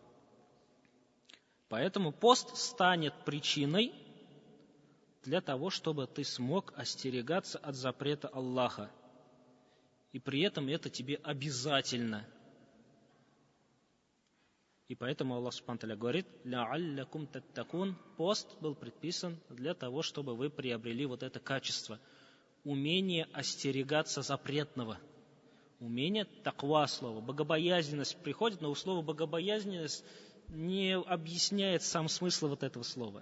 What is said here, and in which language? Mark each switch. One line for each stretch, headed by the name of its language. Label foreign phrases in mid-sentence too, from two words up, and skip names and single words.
Russian: Поэтому пост станет причиной для того, чтобы ты смог остерегаться от запрета Аллаха. И при этом это тебе обязательно. И поэтому Аллах
Arabic: سبحانه وتعالى
Russian: говорит:
Arabic: «لعلكم تتقون».
Russian: Пост был предписан для того, чтобы вы приобрели вот это качество. Умение остерегаться запретного. Умение, таква слово, богобоязненность приходит, но у слова богобоязненность не объясняет сам смысл вот этого слова.